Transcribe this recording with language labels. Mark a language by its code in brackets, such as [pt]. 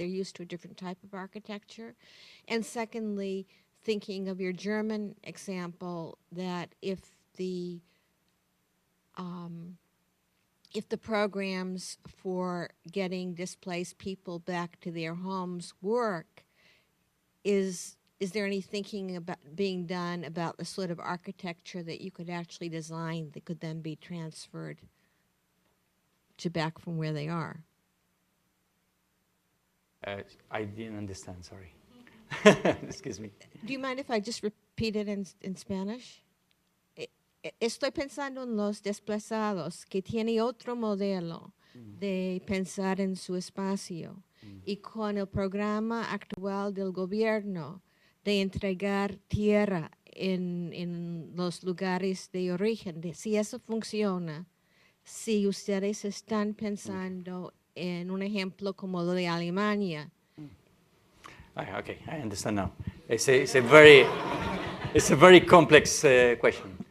[en] They're used to a different type of architecture. And secondly, thinking of your German example, that if the programs for getting displaced people back to their homes work, is there any thinking about being done about the sort of architecture that you could actually design that could then be transferred to back from where they are? I didn't understand, sorry. Excuse me. Do you mind if I just repeat it in Spanish? [es] Estoy pensando en los desplazados que tiene otro modelo de pensar en su espacio y con el programa actual del gobierno de entregar tierra en los lugares de origen. Si eso funciona, si ustedes están pensando en un ejemplo como lo de Alemania. [en] Okay, I understand now. It's a very complex question.